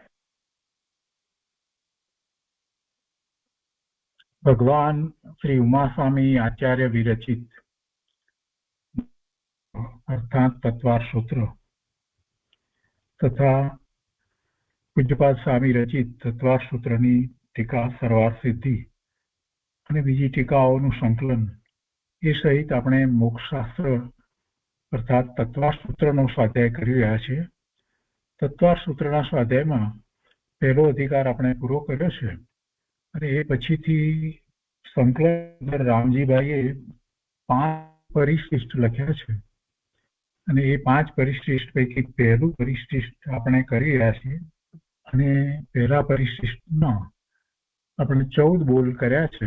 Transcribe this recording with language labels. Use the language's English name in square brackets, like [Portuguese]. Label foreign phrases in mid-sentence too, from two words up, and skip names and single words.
[Gujarati] ભગવાન શ્રી ઉમાસ્વામી આચાર્ય વિરચિત અર્થાત તત્વાર સૂત્ર તથા પૂજ્યપાદ સ્વામી રચિત તત્વાર સૂત્રની ટીકા સર્વાર્થ સિદ્ધિ અને બીજી ટીકાઓનું સંકલન એ સહિત આપણે મોક્ષશાસ્ત્ર અર્થાત તત્વાર સૂત્રનો સ્વાધ્યાય કરી રહ્યા છીએ. તત્વાર સૂત્રના સ્વાધ્યાયમાં પહેલો અધિકાર આપણે પૂરો કર્યો છે અને એ પછીથી સંકલન રામજીભાઈએ 5 પરિશિષ્ટ લખ્યા છે અને એ 5 પરિશિષ્ટ પૈકી પહેલું પરિશિષ્ટ આપણે કરી રહ્યા છીએ અને પહેલા પરિશિષ્ટમાં આપણે 14 બોલ કર્યા છે.